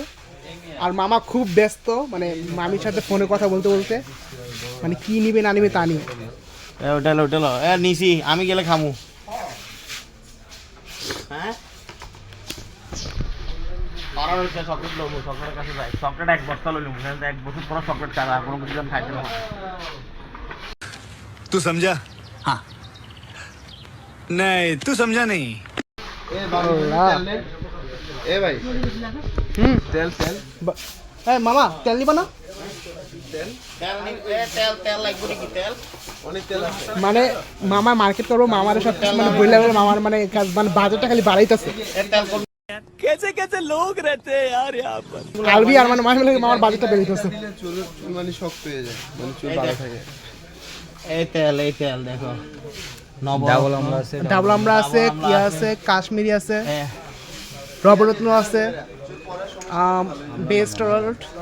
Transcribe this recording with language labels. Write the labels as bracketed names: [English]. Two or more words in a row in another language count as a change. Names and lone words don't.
[Bangla] আর মামা খুব ব্যস্ত, মানে মামির সাথে ফোনে কথা বলতে বলতে মানে কি নিবে না নিবে তা নিয়ে। হোটেল হোটেল নিছি, আমি গেলে খামু। হ্যাঁ চকলেট লবো, চকলেটের কাছে যাই, চকলেট এক বস্তা লইলাম, এক বছর পর চকলেট চারা কোনো কিছু খাইতে না। [Hindi] तू समझा? हाँ नहीं, तू समझा नहीं। [Bangla] এ ভাই তেল তেল, হ্যাঁ মামা তেল নিবা না? তেল লাগবে নাকি? তেল অনেক তেল আছে। মানে মামা মার্কেট করবো, মামার সব মানে বইলা মামার মানে মানে বাজেটটা খালি বাড়াইতেছে। [Hindi] कैसे कैसे लोग रहते हैं यार यहाँ पर। [Bangla] আলবি আর মানে মাঝে মাঝে মামার বাজেটটা বেড়েছে। চুল মানে শক্ত হয়ে যায়, মানে চুল ভালো থাকে। এই তেল দেখো, ডাবল আমরা আছে, কিয়া আছে, কাশ্মীরি আছে, রবরত্ন আছে, বেস্ট রোড।